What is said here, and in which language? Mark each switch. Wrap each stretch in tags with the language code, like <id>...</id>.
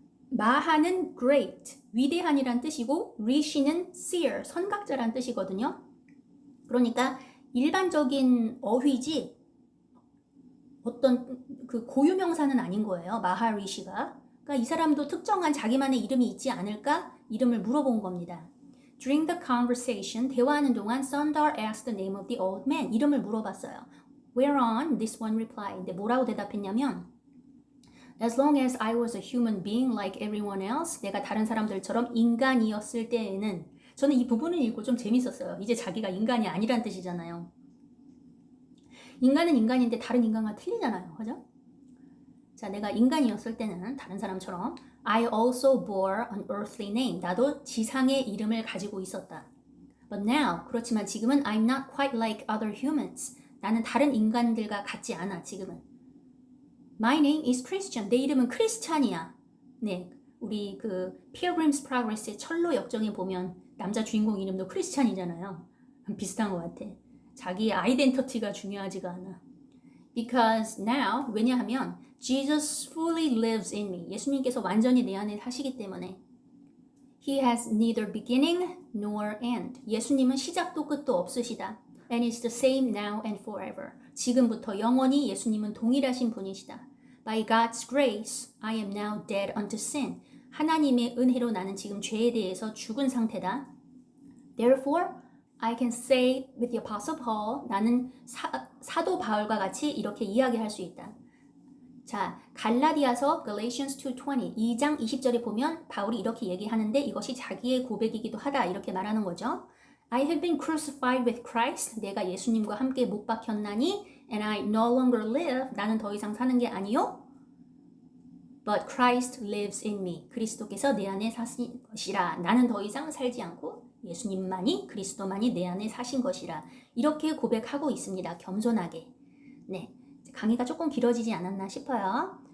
<ko>마하는 great, 위대한이란 뜻이고 리시는 seer, 선각자란 뜻이거든요. 그러니까 일반적인 어휘지 어떤 그 고유명사는 아닌 거예요. 마하리시가. 그러니까 이 사람도 특정한 자기만의 이름이 있지 않을까? 이름을 물어본 겁니다.</ko> <en>During the conversation,</en> <ko>대화하는 동안</ko> <en>Sundar asked the name of the old man.</en> <ko>이름을 물어봤어요.</ko> <en>Whereon this one replied.</en> <ko>근데 뭐라고 대답했냐면</ko> <en>As long as I was a human being like everyone else,</en> <ko>내가 다른 사람들처럼 인간이었을 때에는 저는 이 부분을 읽고 좀 재밌었어요. 이제 자기가 인간이 아니란 뜻이잖아요. 인간은 인간인데 다른 인간과 틀리잖아요. 그죠? 자, 내가 인간이었을 때는 다른 사람처럼</ko> <en>I also bore an earthly name.</en> <ko>나도 지상의 이름을 가지고 있었다.</ko> <en>But now,</en> <ko>그렇지만 지금은</ko> <en>I'm not quite like other humans.</en> <ko>나는 다른 인간들과 같지 않아, 지금은.</ko> <en>My name is Christian.</en> <ko>내 이름은 크리스찬이야. 네, 우리 그 Pilgrim's Progress의 철로 역정에 보면 남자 주인공 이름도 크리스찬이잖아요. 비슷한 것 같아. 자기 아이덴티티가 중요하지가 않아.</ko> <en>Because now,</en> <ko>왜냐하면</ko> <en>Jesus fully lives in me.</en> <ko>예수님께서 완전히 내 안에 사시기 때문에.</ko> <en>He has neither beginning nor end.</en> <ko>예수님은 시작도 끝도 없으시다.</ko> <en>And is the same now and forever.</en> <ko>지금부터 영원히 예수님은 동일하신 분이시다.</ko> <en>By God's grace, I am now dead unto sin.</en> <ko>하나님의 은혜로 나는 지금 죄에 대해서 죽은 상태다.</ko> <en>Therefore, I can say with the Apostle Paul,</en> <ko>나는 사도 바울과 같이 이렇게 이야기할 수 있다. 자, 갈라디아서 Galatians 2:20, 2장 20절에 보면 바울이 이렇게 얘기하는데 이것이 자기의 고백이기도 하다 이렇게 말하는 거죠.</ko> <en>I have been crucified with Christ.</en> <ko>내가 예수님과 함께 못 박혔나니</ko> <en>and I no longer live.</en> <ko>나는 더 이상 사는 게 아니요.</ko> <en>But Christ lives in me.</en> <ko>그리스도께서 내 안에 사신 것이라. 나는 더 이상 살지 않고 예수님만이 그리스도만이 내 안에 사신 것이라. 이렇게 고백하고 있습니다. 겸손하게. 네, 강의가 조금 길어지지 않았나 싶어요.</ko>